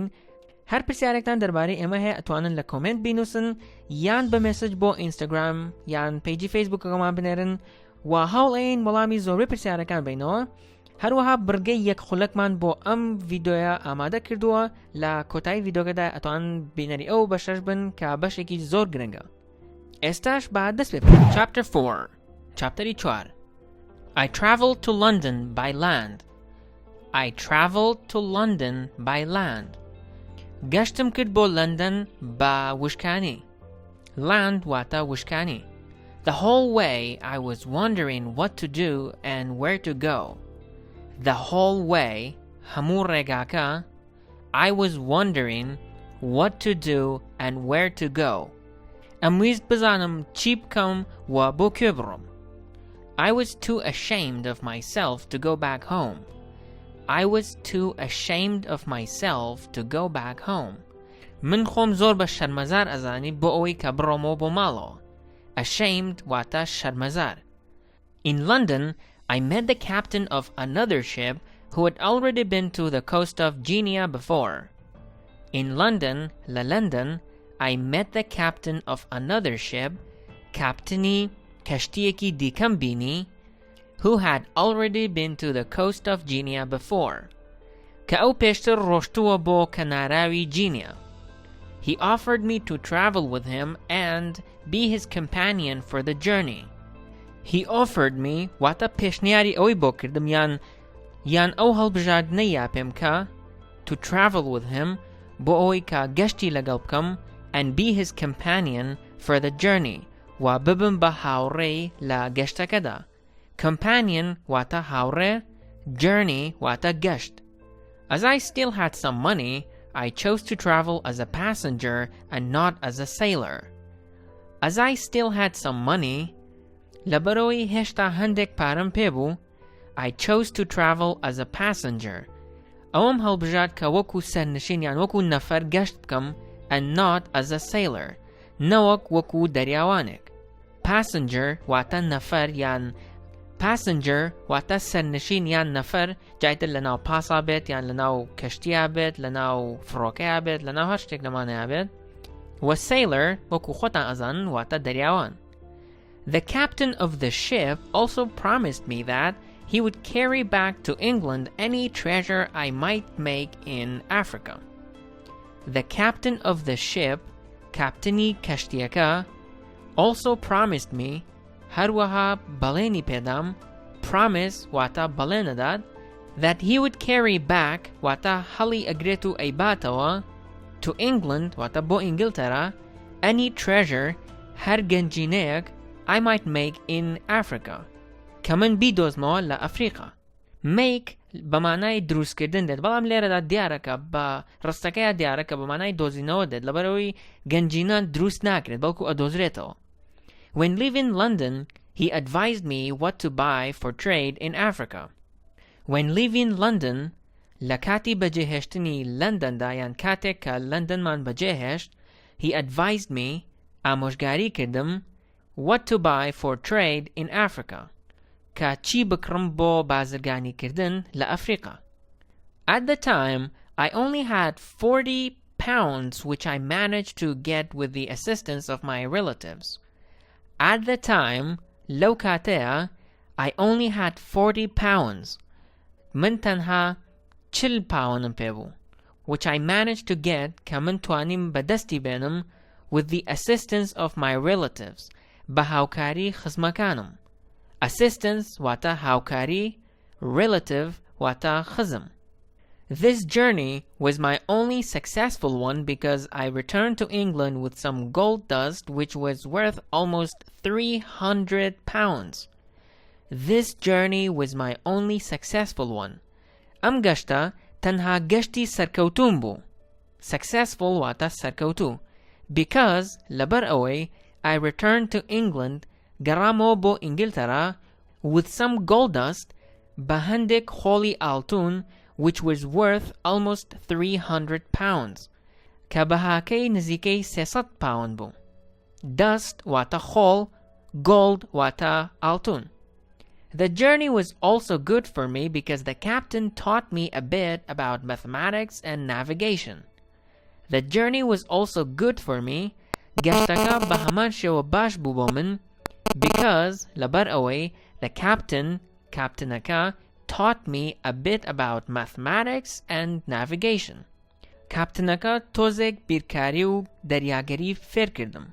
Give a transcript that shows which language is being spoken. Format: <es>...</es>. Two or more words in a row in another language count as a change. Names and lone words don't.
<ckb>هەر پرسیارێکتان دەربارەی ئێمە هەیە ئەتوانن لە کۆمنت بینووسن یان بە مێسج بۆ ئینستاگرام یان پیجی فەیسبووکەکەمان بنێرن و هەوڵێن وەڵامی زۆربەی پرسیارەکان بینەوە. هەروەها بڕگەی یەک خولەکمان بۆ ئەم ڤیدۆیە ئامادە کردووە لە کۆتایی ڤیدۆکەدا ئەتوان بینەری ئەو بەشەش بن کە بەشێکی زۆر گرنگە. ئێستاش با دەست پێ بکەین.</ckb> <en>Chapter 4 چاپتەری 4 I traveled to London by land. I traveled to London by land.</en> <ckb>گەشتم کرد بۆ لەندەن بە وشکانی. Land واتە وشکانی.</ckb> <en>The whole way I was wondering what to do and where to go. The whole way</en> <ckb>هەموو ڕێگاکە</ckb> <en>I was wondering what to do and where to go.</en> <ckb>ئەمویست بزانم چی بکەم و بۆ کوێ بڕۆم.</ckb> <en>I was too ashamed of myself to go back home. I was too ashamed of myself to go back home.</en> <ckb>من خۆم زۆر بە شەرمەزار ئەزانی بۆ ئەوەی کە بڕۆمەوە بۆ ماڵەوە. Ashamed واتە شەرمەزار.</ckb> <en>In London, I met the captain of another ship who had already been to the coast of Guinea before. In London, لە London, I met the captain of another ship,</en> <ckb>captaini کەشتیەکی دیکەم بینی,</ckb> <en>who had already been to the coast of Guinea before.</en> <ckb>کە ئەو پێشتر ڕۆشتووە بۆ کەناراوی جینیا.</ckb> <en>He offered me to travel with him and be his companion for the journey. He offered me</en> <ckb>واتە پێشنیاری ئەوەی بۆ کردم یان ئەو هەڵبژاردنەیە پێم کە</ckb> <en>to travel with him</en> <ckb>بۆ ئەوەی کە گەشتی لەگەڵ بکەم</ckb> <en>and be his companion for the journey</en> <ckb>و ببم بە هاوڕێی لە گەشتەکەدا. Companion واتە هاوڕێ, journey واتە گەشت.</ckb> <en>As I still had some money, I chose to travel as a passenger and not as a sailor. As I still had some money,</en> <ckb>لەبەرەوەی هێشتا هەندێک پارەم پێبوو,</ckb> <en>I chose to travel as a passenger.</en> <ckb>ئەوەم هەڵبژارد کە وەکو سەرنشین یان وەکو نەفەر گەشت بکەم</ckb> <en>and not as a sailor.</en> <ckb>نەوەک وەکو دەریاوانێک. Passenger واتە نەفەر یان passenger واتە سەرنشین یان نەفەر جایتر لە ناو پاسا بێت یان لە ناو کەشتیا بێت لە ناو فڕۆکەیا بێت لە ناو هەر شتێک لەمانەیە بێت. و sailor وەکو خۆتان ئەزانن واتە دەریاوان.</ckb> <en>The captain of the ship also promised me that he would carry back to England any treasure I might make in Africa. The captain of the ship,</en> <ckb>captaini کەشتیەکە,</ckb> <en>also promised me,</en> <ckb>هەروەها بەڵێنی پێدام, promise واتە بەڵێنەداد,</ckb> <en>that he would carry back</en> <ckb>واتە هەڵی ئەگرێت و ئەیباتەوە</ckb> <en>to England</en> <ckb>واتە بۆ ئینگلتەرا</ckb> <en>any treasure</en> <ckb>هەر گەنجینەیەک</ckb> <en>I might make in Africa</en> <ckb>کە من بیدۆزمەوە لە ئەفریقا. make بەمانای دروستکردن دێت بەڵام لێرەدا دیارەکە بە ڕستەکەیە دیارەکە بەمانای دۆزینەوە دێت لەبەرەوەی گەنجینە دروست ناکرێت بەڵکو ئەدۆزرێتەوە.</ckb> <en>When leaving London, he advised me what to buy for trade in Africa. When leaving London,</en> <ckb>لە کاتی بەجێهێشتنی لەندەندا یان کاتێک کە لەندەنمان بەجێهێشت,</ckb> <en>he advised me,</en> <ckb>ئامۆژگاری کردم,</ckb> <en>what to buy for trade in Africa.</en> <ckb>کە چی بکڕم بۆ بازرگانیکردن لە ئەفریقا.</ckb> <en>At the time, I only had 40 pounds which I managed to get with the assistance of my relatives. At the time,</en> <ckb>لەو کاتەیە,</ckb> <en>I only had 40 pounds.</en> <ckb>من تەنها 40 پاوەنم پێبوو.</ckb> <en>Which I managed to get</en> <ckb>کە من توانیم بەدەستی بێنم</ckb> <en>with the assistance of my relatives.</en> <ckb>بە هاوکاری خزمەکانم. Assistance واتە هاوکاری, relative واتە خزم.</ckb> <en>This journey was my only successful one because I returned to England with some gold dust which was worth almost 300 pounds. This journey was my only successful one.</en> <ckb>ئەم گەشتە تەنها گەشتی سەرکەوتوم بوو.</ckb> <en>Successful</en> <ckb>واتە سەرکەوتوو.</ckb> <en>Because</en> <ckb>لەبەر ئەوەی</ckb> <en>I returned to England</en> <ckb>گەڕامەوە بۆ ئینگلتەرا</ckb> <en>with some gold dust</en> <ckb>بەهەندێک هۆڵی ئاڵتون,</ckb> <en>which was worth almost 300 pounds.</en> <ckb>کەبەهاکەی نزیکەی 600 پاوەند بوو. Dust واتە هۆڵ, gold واتە ئاڵتون.</ckb> <en>The journey was also good for me because the captain taught me a bit about mathematics and navigation. The journey was also good for me</en> <ckb>گەشتەکە بەهەمان شێوە باش بووبۆمن</ckb> <en>because</en> <ckb>لەبەر ئەوەی</ckb> <en>the captainaka taught me a bit about mathematics and navigation.</en> <ckb>کاپتنەکە تۆزێک بیرکاریو دەریاگەری فێرکردم.</ckb>